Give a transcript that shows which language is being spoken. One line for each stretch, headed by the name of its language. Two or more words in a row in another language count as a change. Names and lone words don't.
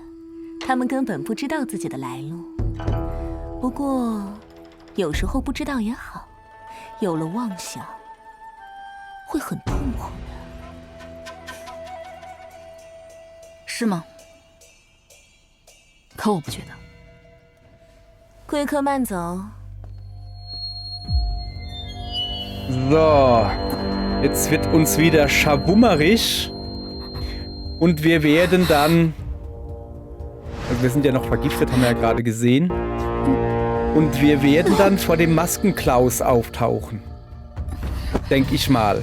Chinese: 他们根本不知道自己的来路。不过，有时候不知道也好，有了妄想，会很痛苦的。是吗？可我不觉得。贵客慢走。
German: So, jetzt wird uns wieder schabummerisch und wir werden dann, also wir sind ja noch vergiftet, haben wir ja gerade gesehen, und wir werden dann vor dem Maskenklaus auftauchen, denke ich mal.